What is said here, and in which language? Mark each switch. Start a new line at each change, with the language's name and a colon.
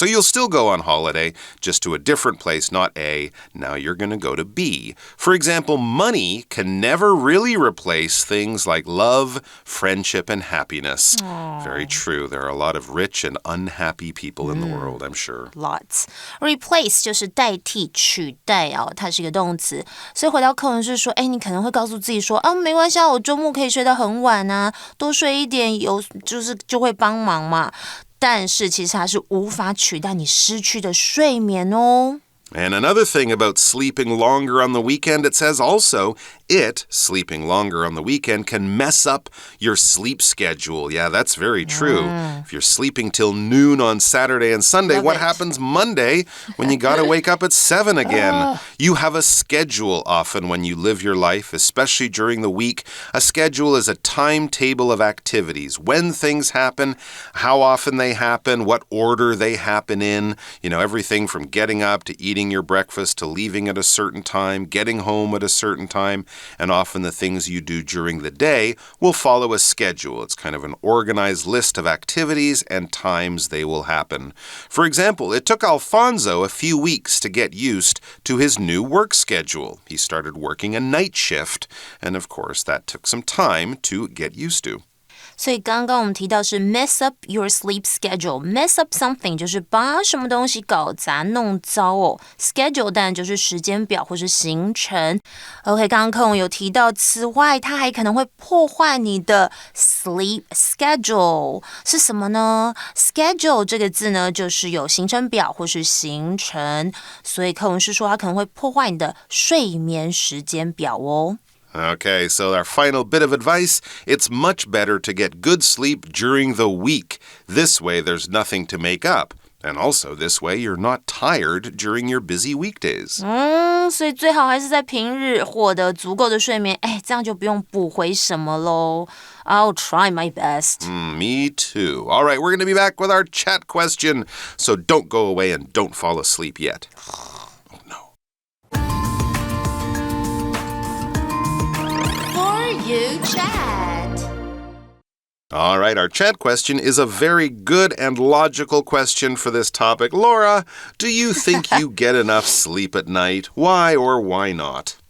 English: So you'll still go on holiday, just to a different place, not A. Now you're going to go to B. For example, money can never really replace things like love, friendship, and happiness. Very true. There are a lot of rich and unhappy people in the world, I'm sure. Lots.
Chinese: Replace 就是代替、取代它是一个动词。所以回到课文是说，你可能会告诉自己说，没关系啊，我周末可以睡得很晚啊，多睡一点就会帮忙嘛。但是其实它是无法取代你失去的睡眠哦。
English: And another thing about sleeping longer on the weekend, it says also, sleeping longer on the weekend, can mess up your sleep schedule. Yeah, that's very true. If you're sleeping till noon on Saturday and Sunday, what happens Monday when you gotta wake up at 7 again? You have a schedule often when you live your life, especially during the week. A schedule is a timetable of activities. When things happen, how often they happen, what order they happen in. You know, everything from getting up to eating your breakfast to leaving at a certain time, getting home at a certain time, and often the things you do during the day will follow a schedule. It's kind of an organized list of activities and times they will happen. For example, it took Alfonso a few weeks to get used to his new work schedule. He started working a night shift, and of course that took some time to get used to.
Chinese: 所以刚刚我们提到是
English: mess up your sleep schedule. Mess up something
Chinese: 就是把什么东西搞砸弄糟哦。 Schedule 当然就是时间表或是行程。OK， 刚刚课文有提到，此外它还可能会破坏你的 sleep schedule 是什么呢？ Schedule 这个字呢，就是有行程表或是行程，所以课文是说它可能会破坏你的睡眠时间表哦。
English: Okay, so our final bit of advice, it's much better to get good sleep during the week. This way, there's nothing to make up. And also, this way, you're not tired during your busy weekdays.
Chinese: 所以最好还是在平日获得足够的睡眠，这样就不用补回什么咯。
English: I'll try my best. Me too. All right, we're going to be back with our chat question. So don't go away and don't fall asleep yet. You chat. All right, our chat question is a very good and logical question for this topic. Laura, do you think you get enough sleep at night? Why or why not?